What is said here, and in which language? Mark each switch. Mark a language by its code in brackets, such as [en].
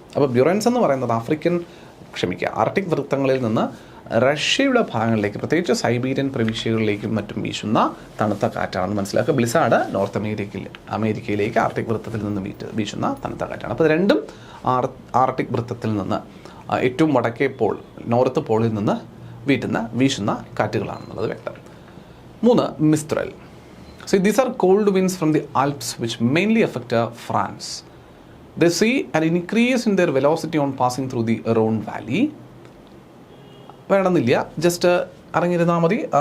[ml] അപ്പോൾ ബ്യൂറൻസ് എന്ന് പറയുന്നത് ആർട്ടിക് വൃത്തങ്ങളിൽ നിന്ന് റഷ്യയുടെ ഭാഗങ്ങളിലേക്ക്, പ്രത്യേകിച്ച് സൈബീരിയൻ പ്രവിശ്യകളിലേക്കും മറ്റും വീശുന്ന തണുത്ത കാറ്റാണെന്ന് മനസ്സിലാക്കുക. ബ്ലിസാർഡ് നോർത്ത് അമേരിക്കയിലേക്ക് ആർട്ടിക് വൃത്തത്തിൽ നിന്ന് വീശുന്ന തണുത്ത കാറ്റാണ്. അപ്പോൾ രണ്ടും ആർട്ടിക് വൃത്തത്തിൽ നിന്ന് ഏറ്റവും വടക്കേ പോൾ, നോർത്ത് പോളിൽ നിന്ന് വീശുന്ന കാറ്റുകളാണെന്നുള്ളത് വ്യക്തം. 3. മിസ്ത്രൽ. [en] So these are cold winds from the Alps which mainly affect France. They see an increase in their velocity on passing through the Rhone Valley. [ml] വേണമെന്നില്ല, ജസ്റ്റ് അറിഞ്ഞിരുന്നാൽ മതി.